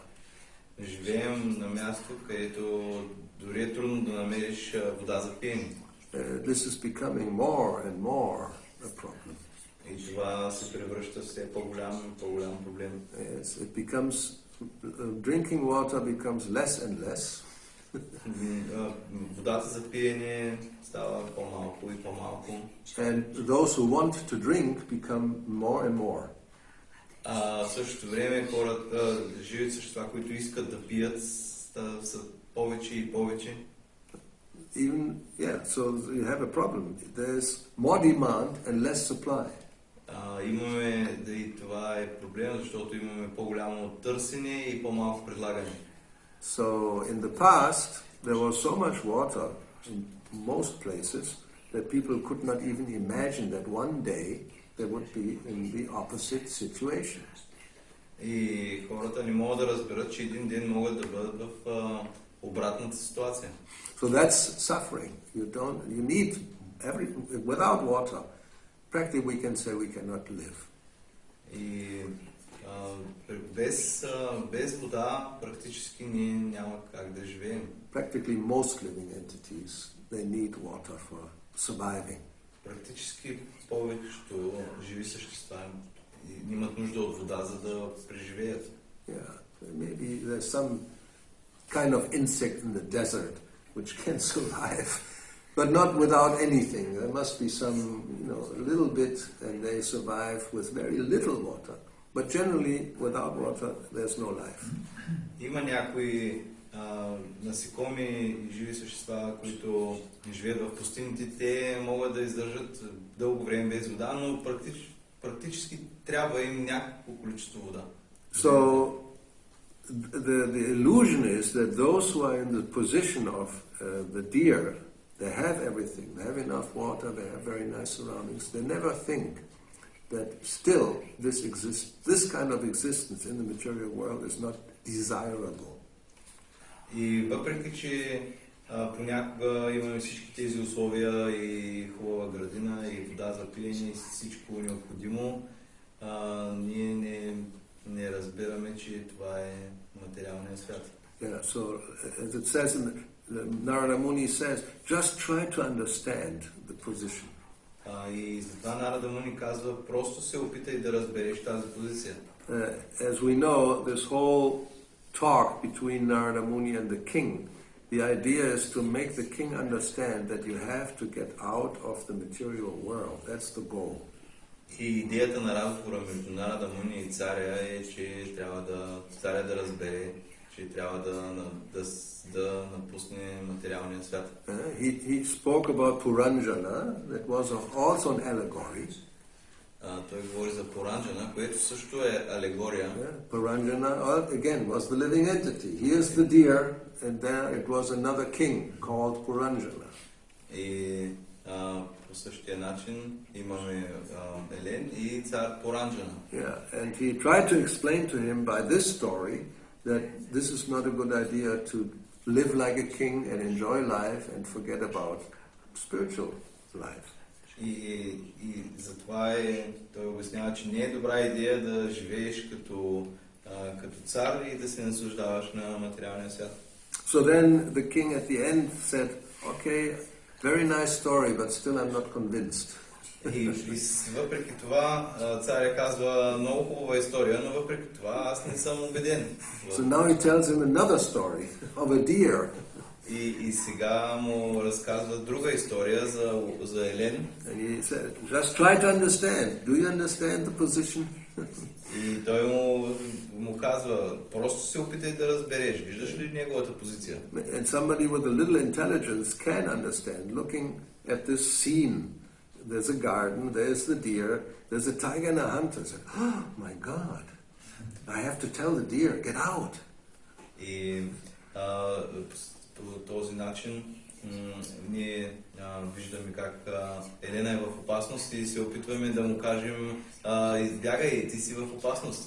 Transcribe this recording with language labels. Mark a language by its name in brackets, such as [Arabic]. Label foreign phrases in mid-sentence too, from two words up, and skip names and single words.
[Bulgarian] Живеем на място, където дори е трудно да намериш вода за пиене. [English] This is becoming more and more a problem. [Bulgarian] И това се превръща все по-голям проблем. [English] Yes, it becomes drinking water becomes less and less. [Bulgarian] Водата за пиене става по-малко и по-малко. [English] And those who want to drink become more and more. [Bulgarian] В същото време хората, живи същества, които искат да пият, са повече и повече. [English] Even, so you have a problem. There's more demand and less supply. [Bulgarian] Имаме, да и това е проблем, защото имаме по-голямо търсене и по-малко предлагане. [English] So in the past, there was so much water in most places that people could not even imagine that one day they would be in the opposite situation. [Bulgarian] И хората не могат да разберат, че един ден могат да бъдат в обратната ситуация. [English] So that's suffering. You need without water, practically we can say we cannot live. [Bulgarian] И без вода практически ние няма как да живеем. [English] Practically most living entities, they need water for surviving. [Bulgarian] Практически повечето живи същества имат нужда от вода, за да преживеят. [English] Maybe there's some kind of insect in the desert which can survive, but not without anything. There must be some, a little bit, and they survive with very little water. But generally, without water, there's no life. [Bulgarian] Има някои насекоми и живи същества, които живеят в пустините. Те могат да издържат дълго време без вода, но практически трябва им някакво количество вода. [English] So, the illusion is that those who are in the position of the deer, they have everything, they have enough water, they have very nice surroundings. They never think that still this kind of existence in the material world is not desirable. [Bulgarian] И въпреки, че понякога имаме всички тези условия и хубава градина, и вода за пиене, и всичко необходимо, ние не разбираме, че това е материалният свят. [English] So as it says Narada Muni says, just try to understand the position. [Bulgarian] И затова Нарада Муни казва, просто се опитай да разбереш тази позиция. [English] As we know, this whole talk between Narada Muni and the king, the idea is to make the king understand that you have to get out of the material world. That's the goal. [Bulgarian] И идеята на разговора между Нарада Муни и царя е, че царя да разбере, че трябва да напусне материалния свят. [English] He spoke about Puranjana, that was also an allegory. [Bulgarian] Той говори за Puranjana, което също е алегория. [English] Puranjana, again, was the living entity. Here's the deer, and there it was another king called Puranjana. [Bulgarian] И по същия начин имаме Елен и цар Puranjana. [English] And he tried to explain to him by this story that this is not a good idea to live like a king and enjoy life and forget about spiritual life. [Bulgarian] И затова той обяснява, че не е добра идея да живееш като цар и да се наслаждаваш на материалния свят. [English] So then the king at the end said, okay, very nice story, but still I'm not convinced. [Bulgarian] И въпреки това царя казва много хубава история, но въпреки това аз не съм убеден. [English] So now he tells him another story of a deer. [Bulgarian] И сега му разказва друга история за Елен. [English] And he said, just try to understand. Do you understand the position? [Bulgarian] И той му казва, просто се опитай да разбереш. Виждаш ли неговата позиция? [English] And somebody with a little intelligence can understand. Looking at this scene, there's a garden, there's the deer, there's a tiger and a hunter. Said, oh my God, I have to tell the deer, get out. [Bulgarian] И по този начин ние виждаме как Елена е в опасност и се опитваме да му кажем, избягай, ти си в опасност.